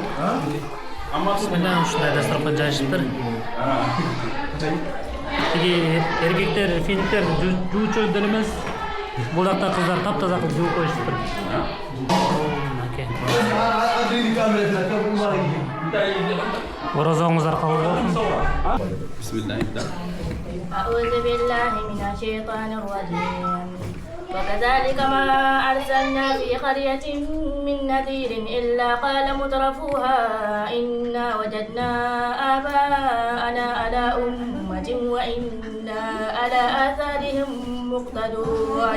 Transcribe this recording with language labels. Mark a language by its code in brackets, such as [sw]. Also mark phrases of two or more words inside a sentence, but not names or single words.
[ky] Мына ушундай дасторкон жайышыптыр. Тиги эркектер, финниктер жуучу деле эмес. Бул жакта кыздар таптаза кылып жууп коюшуптур. Оразаңыздар кабыл болсун. [ar] Бисмилlah. أعوذ بالله من الشيطان الرجيم. وكذلك ما أرسلنا في قرية من نذير إلا قال مترفوها إنا وجدنا آباءنا على أمة وإنا على آثارهم مقتدون.